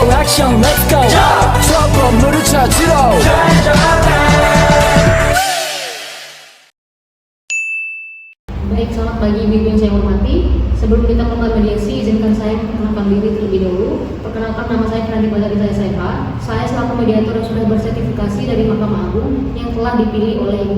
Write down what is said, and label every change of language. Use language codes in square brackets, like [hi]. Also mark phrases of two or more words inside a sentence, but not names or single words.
[en] action let's go [ko] 저 건물을 찾으러 [id] Baik, selamat pagi ibu-ibu yang saya hormati. Sebelum kita mulai mediasi, izinkan saya memperkenalkan diri terlebih dahulu. Perkenalkan, nama saya Fernandi Bagarita SH. Saya selaku mediator yang sudah bersertifikasi dari Mahkamah Agung yang telah dipilih oleh Ibu.